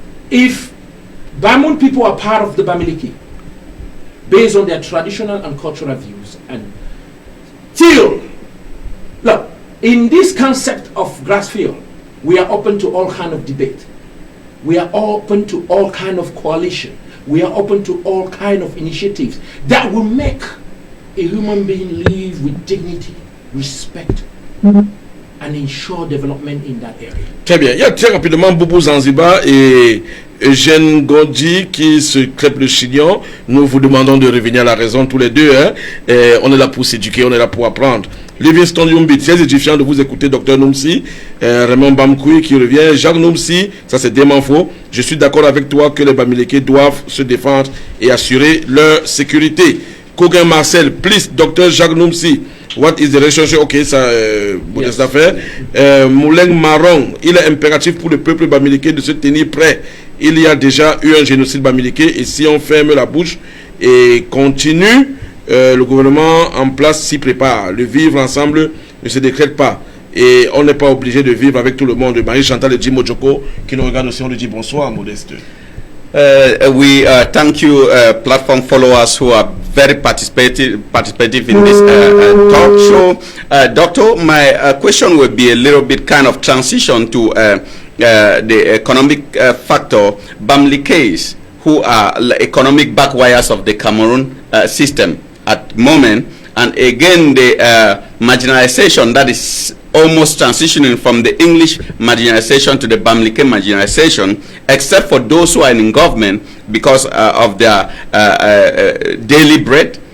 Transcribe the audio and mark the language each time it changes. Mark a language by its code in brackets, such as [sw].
[en] If Bamun people are part of the Bamileke, based on their traditional and cultural views, and till, look, in this concept of Grassfield, we are open to all kind of debate. We are open to all kind of coalition. We are open to all kind of initiatives that will make a human being live with dignity, respect, and ensure development in that area. [fr] Très bien. Il y a très rapidement Boubou Zanzibar et Eugène Gondji qui se crêpe le chignon. Nous vous demandons de revenir à la raison tous les deux. Hein. On est là pour s'éduquer, on est là pour apprendre. Livingston Yumbi, très édifiant de vous écouter, Dr Numsi. Raymond Bamkoui qui revient. Jacques Numsi, ça c'est dément faux. Je suis d'accord avec toi que les Bamileke doivent se défendre et assurer leur sécurité. [en] Kogan Marcel, please, Dr Jacques Numsi. What is the relationship? [fr] Ok, ça, yes. Affaire. Mouleng Marron, il est impératif pour le peuple bamileke de se tenir prêt. Il y a déjà eu un génocide bamileke et si on ferme la bouche et continue, le gouvernement en place s'y prépare. Le vivre ensemble ne se décrète pas. Et on n'est pas obligé de vivre avec tout le monde. Marie-Chantal et Jimo Djoko qui nous regardent aussi, on lui dit bonsoir, Modeste. [en] We thank you, platform followers who are very participative in this talk show. Doctor, my question will be a little bit kind of transition to the economic factor. Bamilekes, who are economic backwires of the Cameroon system at the moment, and again the marginalization that is almost transitioning from the English marginalization to the Bamileke marginalization, except for those who are in government because of their daily bread.